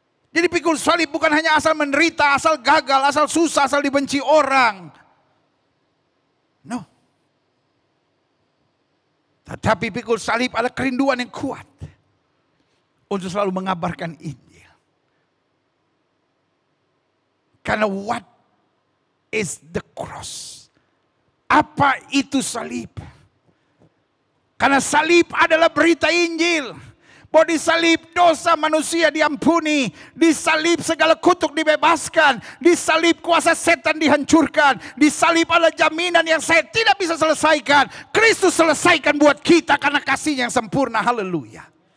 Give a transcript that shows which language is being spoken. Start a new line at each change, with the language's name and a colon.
Indonesian: Jadi pikul salib bukan hanya asal menderita, asal gagal, asal susah, asal dibenci orang. No. Tetapi pikul salib adalah kerinduan yang kuat untuk selalu mengabarkan Injil.
English: Karena what is the cross?
Indonesian: Apa itu salib? Karena salib adalah berita Injil. Bahwa di salib dosa manusia diampuni. Di salib segala kutuk dibebaskan. Di salib kuasa setan dihancurkan. Di salib adalah jaminan yang saya tidak bisa selesaikan. Kristus selesaikan buat kita karena kasih yang sempurna. Haleluya.